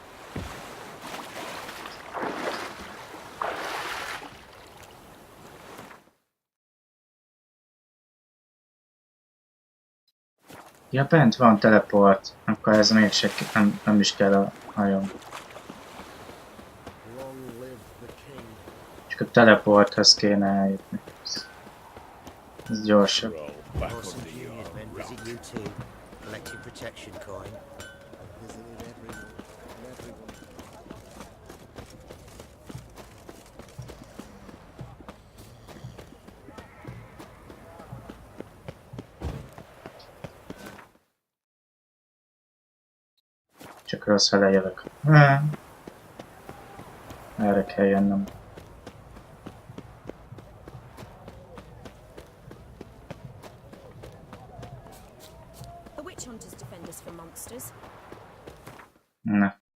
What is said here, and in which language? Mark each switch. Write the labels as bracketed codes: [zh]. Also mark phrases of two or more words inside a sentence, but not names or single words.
[hu] Ja, bent van teleport, akkor ez mégse nem is kell a hajón. [en] Long live the king. [hu] Csak a teleporthoz kéne eljutni. Ez gyorsabb. [en] Awesome Junior's men visit you too, collecting protection coin. I've visited everyone. [hu] Csak rossz fele jövök. Erre kell jönnöm. [en] The witch hunters defend us from monsters. [hu] Na.